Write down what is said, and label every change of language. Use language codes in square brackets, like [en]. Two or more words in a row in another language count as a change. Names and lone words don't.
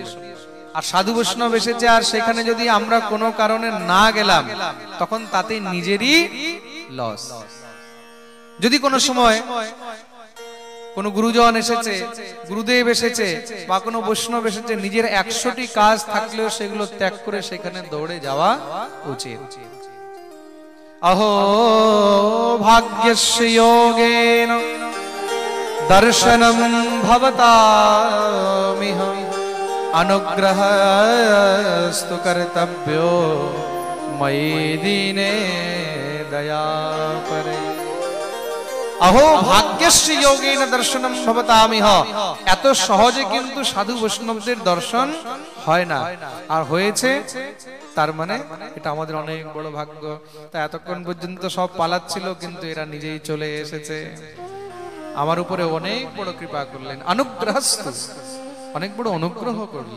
[bn] আর সাধু বৈষ্ণব এসেছে, আর সেখানে যদি আমরা কোনো কারণে না গেলাম, তখন তাতে নিজেরই লস। যদি কোনো সময় কোনো গুরুজন এসেছে, গুরুদেব এসেছে, বা কোনো বৈষ্ণব এসেছে, নিজের 100টি কাজ থাকলেও সেগুলো ত্যাগ করে সেখানে দৌড়ে যাওয়া উচিত। [sa] अहो भाग्यस्य योगेन दर्शनं भवतामिह अनुग्रहस्तु कर्तव्यो मयि दीने दयापरे। अहो भाग्यस्य योगेन दर्शनं भवतामिह। [bn] এত সহজে কিন্তু সাধু বৈষ্ণবদের দর্শন হয় না, আর হয়েছে তার মানে এটা আমাদের অনেক বড় ভাগ্য। তা এতক্ষণ পর্যন্ত সব পালাচ্ছিল, কিন্তু এরা নিজেই চলে এসেছে, আমার উপরে অনেক বড় কৃপা করলেন, অনুগ্রহস্তু, অনেক বড় অনুগ্রহ করলেন।